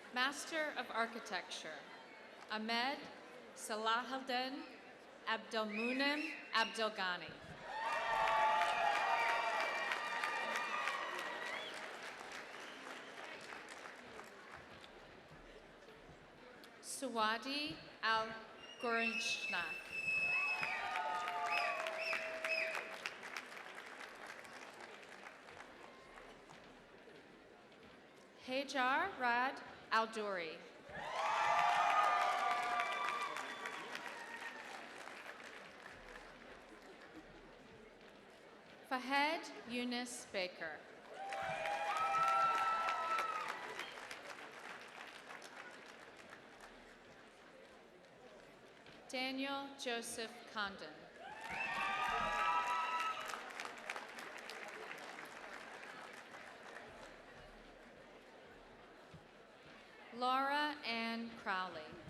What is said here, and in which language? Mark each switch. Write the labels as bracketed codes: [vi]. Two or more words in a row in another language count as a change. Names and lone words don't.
[en] Master of Architecture, Ahmed Salahuddin Abdelmunim Abdelghani. Suwadi Al-Gorinchnak. Hajar Rad Al-Duri. Fahed Yunus Baker. Daniel Joseph Condon. Laura Ann Crowley.